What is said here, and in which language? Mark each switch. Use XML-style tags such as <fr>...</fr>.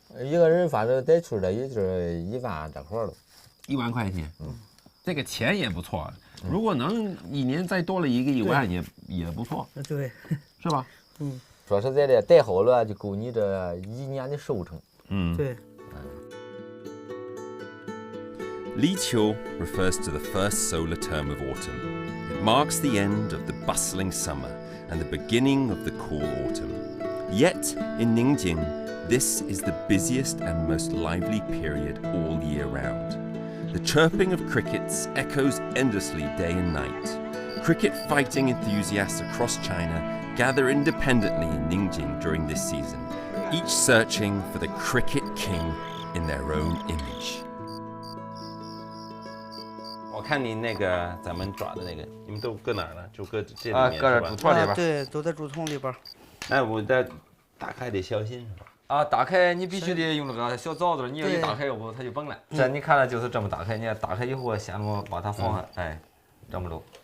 <zh>一个人反正得出来也就是1万这块了。 1万块钱，这个钱也不错。如果能一年再多了一个1万也不错，对，是吧？说实在的，带好了就够你这1年的收成。对。</zh> <en>立秋 refers to the first solar term of autumn. It marks the end of the bustling summer and the beginning of the cool autumn. Yet, in Ningjing, this is the busiest and most lively period all year round. The chirping of crickets echoes endlessly day and night. Cricket fighting enthusiasts across China gather independently in Ningjing during this season, each searching for the cricket king in their own image.</en> <zh>我看你那个咱们抓的那个，你们都搁哪儿了？就搁这里面搁这竹筒里边。对，都在竹筒里边。哎，我这打开得小心是吧？啊，打开你必须得用那个小凿子，你要一打开，要不它就崩了。这你看了就是这么打开，你打开以后先把它放下，哎，这么着。</zh>